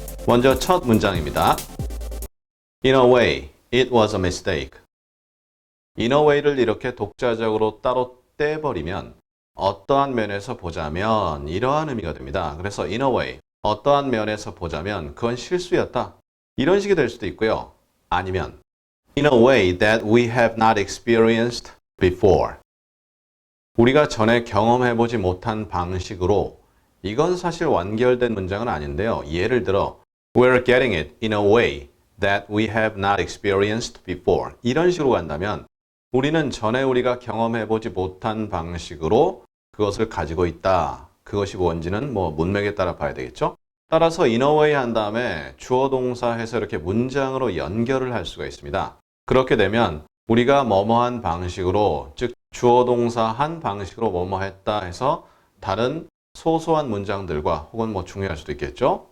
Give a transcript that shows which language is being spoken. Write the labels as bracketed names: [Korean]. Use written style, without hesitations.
[Korean] 먼저 첫 문장입니다. [English] In a way, it was a mistake. [Korean] In a way를 이렇게 독자적으로 따로 떼버리면 어떠한 면에서 보자면 이러한 의미가 됩니다. 그래서 [English] in a way, [Korean] 어떠한 면에서 보자면 그건 실수였다. 이런 식이 될 수도 있고요. 아니면 [English] in a way that we have not experienced before. [Korean] 우리가 전에 경험해보지 못한 방식으로 이건 사실 완결된 문장은 아닌데요. 예를 들어 [English] We're getting it in a way that we have not experienced before. [Korean] 이런 식으로 간다면 우리는 전에 우리가 경험해보지 못한 방식으로 그것을 가지고 있다. 그것이 뭔지는 문맥에 따라 봐야 되겠죠. 따라서 [English] in a way [Korean] 한 다음에 주어 동사 해서 이렇게 문장으로 연결을 할 수가 있습니다. 그렇게 되면 우리가 뭐뭐한 방식으로, 즉 주어 동사 한 방식으로 뭐뭐 했다 해서 다른 소소한 문장들과 혹은 중요할 수도 있겠죠.